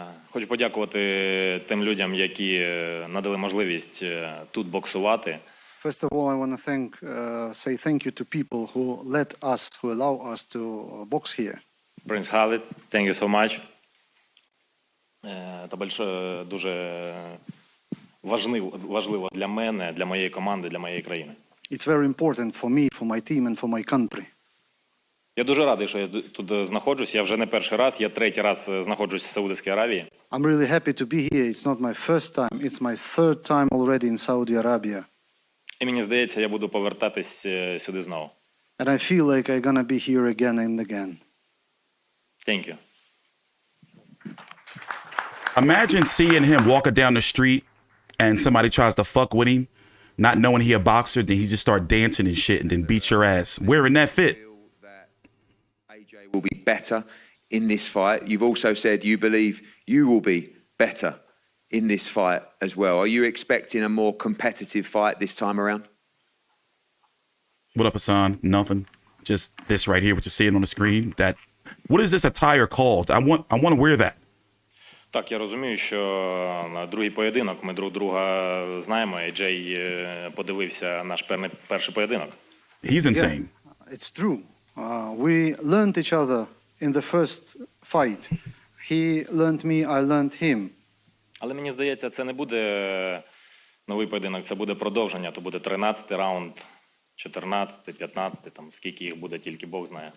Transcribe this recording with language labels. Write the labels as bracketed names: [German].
[Ukrainian] Хочу подякувати тим людям, які надали можливість тут боксувати. [English] First of all, I want to say thank you to people who allow us to box here. Prince Khalid, thank you so much. [Ukrainian] Це дуже важливо для мене, для моєї команди, для моєї країни. [English] It's very important for me, for my team and for my country. [Ukrainian] Я дуже радий, що я тут знаходжусь. Я вже не перший раз, я третій раз знаходжусь в Саудівській Аравії. [English] I'm really happy to be here. It's not my first time, it's my third time already in Saudi Arabia. [Ukrainian] І мені здається, я буду повертатись сюди знову. [English] And I feel like I'm gonna be here again and again. Thank you. Imagine seeing him walking down the street and somebody tries to fuck with him, not knowing he a boxer, then he just start dancing and shit and then beat your ass. Wearing that fit. AJ will be better in this fight. You've also said you believe you will be better in this fight as well. Are you expecting a more competitive fight this time around? What up, Hassan? Nothing. Just this right here, what you're seeing on the screen. What is this attire called? I want to wear that. [Ukrainian] Так, я розумію, що другий поєдинок, ми друг друга знаємо, і Джей подивився наш перший поєдинок. [English] He's insane. Yeah, it's true. We learned each other in the first fight. He learned me, I learned him. [Ukrainian] Але мені здається, це не буде новий поєдинок, це буде продовження, то буде 13-й раунд, 14-й, 15-й, там скільки їх буде, тільки Бог знає.